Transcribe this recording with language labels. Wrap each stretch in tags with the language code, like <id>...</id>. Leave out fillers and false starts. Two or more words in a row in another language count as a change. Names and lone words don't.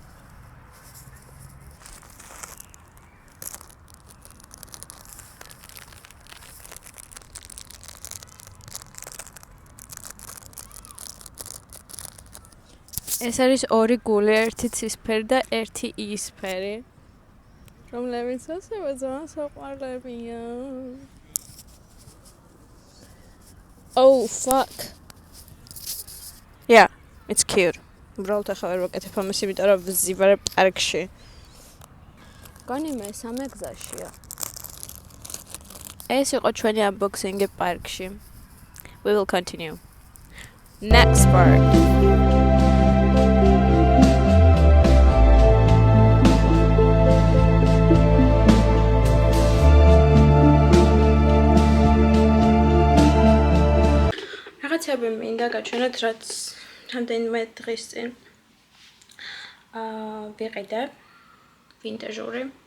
<ka>ეს არის 2 გული, ერთი ცისფერი და ერთი იისფერი. რომლებიც ასევე ძალიან საყვარლებია.</ka> <en>Oh fuck. Yeah, it's cute.</en> <ka>უბრალოდ ახლა ვერ ვაკეთებ ამას, იმიტომ რომ ვზივარ პარკში. გონი მე სამე გზაშია. ეს იყო ჩვენი unboxing-ი პარკში.</ka> <en>We will continue. Next part.</en> <ka>რაღაცები მინდა გაჩვენოთ, რაც რამდენიმე დღის წინ ვიყიდე ვინტაჟური.</ka>